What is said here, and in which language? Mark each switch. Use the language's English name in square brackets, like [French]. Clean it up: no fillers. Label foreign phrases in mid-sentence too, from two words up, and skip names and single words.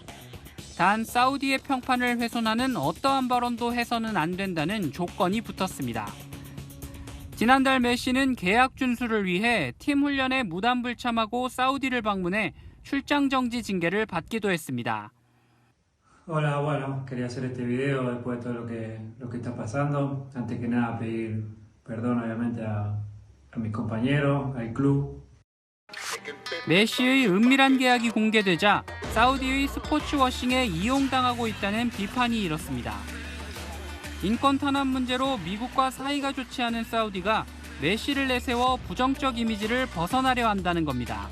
[Korean] 단 사우디의 평판을 훼손하는 어떠한 발언도 해서는 안 된다는 조건이 붙었습니다. 지난달 메시는 계약 준수를 위해 팀 훈련에 무단 불참하고 사우디를 방문해 출장 정지 징계를 받기도 했습니다. [Spanish] Hola, bueno, quería hacer este video después de todo lo que está pasando. Antes que nada pedir perdón obviamente a mis compañeros, al club. [Korean] 메시의 은밀한 계약이 공개되자 사우디의 스포츠 워싱에 이용당하고 있다는 비판이 일었습니다. 인권 탄압 문제로 미국과 사이가 좋지 않은 사우디가 메시를 내세워 부정적 이미지를 벗어나려 한다는 겁니다.